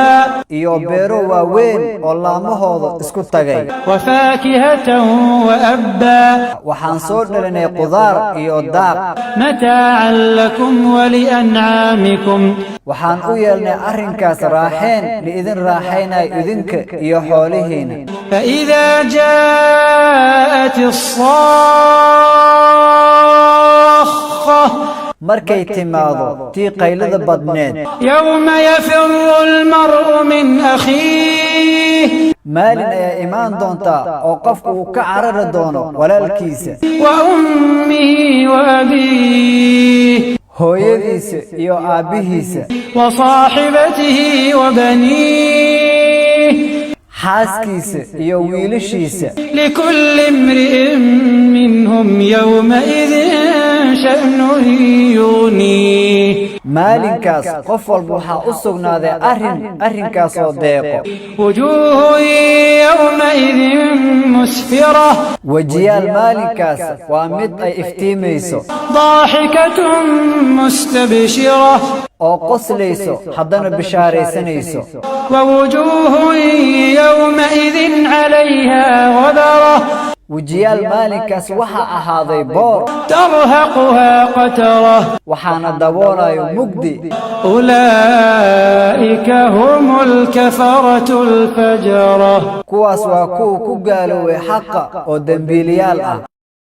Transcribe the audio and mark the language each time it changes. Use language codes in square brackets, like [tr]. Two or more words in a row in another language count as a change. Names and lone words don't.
[so] iyo beero waaweyn oo laamahooda isku tagay [ar] وفاكهة وأبا [so] waxaan soo dhalinay qudaar iyo daaq [ar] متاعا لكم ولأنعامكم [so] waxaan u yeelnay arrinkaas raaxeen liidin raaxaynay idinka iyo xoolihiina [ar] فإذا جاءت الصاخة [so] markay timaado tii qaylada badneed [ar] يوم يفر المرء من أخيه [so] maalin ayaa imaan doonta oo qofku uu ka carari doono walaalkiisa [ar] وأمه وأبيه [so] hooyadiisa iyo aabihiisa [ar] وصاحبته وبنيه [so] xaaskiisa iyo wiilashiisa [ar] لكل امرئ منهم يومئذ شأن يغنيه [so] maalinkaas qof walba waxaa u sugnaaday arrinkaas oo deeqo [ar] وجوه يومئذ مسفرة [so] wajiyaal maalinkaas waa mid ay iftiimayso [ar] ضاحكة مستبشرة [so] oo qoslayso haddana bishaaraysanayso [ar] ووجوه يومئذ عليها غبرة [so] wajiyaal maalinkaas waxaa ahaaday boor [ar] ترهقها قترة [so] waxaana daboolayo mugdi [ar] أولئك هم الكفرة الفجرة [so] kuwaas waa kuwa ku gaaloobay xaqa oo dembiilayaal ah